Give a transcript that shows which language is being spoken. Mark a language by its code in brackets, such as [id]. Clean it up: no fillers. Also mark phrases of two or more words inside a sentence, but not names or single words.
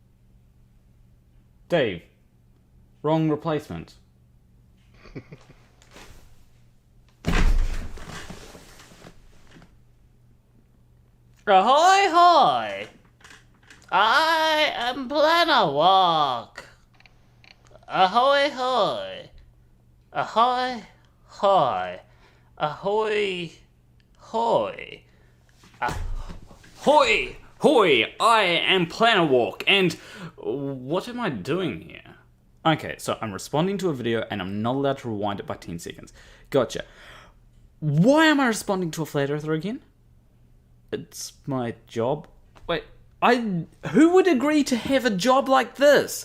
[en] Dave, wrong replacement. Ahoy hoy! I am Planar Walk. Ahoy hoy! Ahoy hoy! Ahoy hoy! Hoy! Hoy! I am Planar Walk, and what am I doing here? Okay, so I'm responding to a video and I'm not allowed to rewind it by 10 seconds. Gotcha. Why am I responding to a flat earther again? It's my job. Wait, who would agree to have a job like this?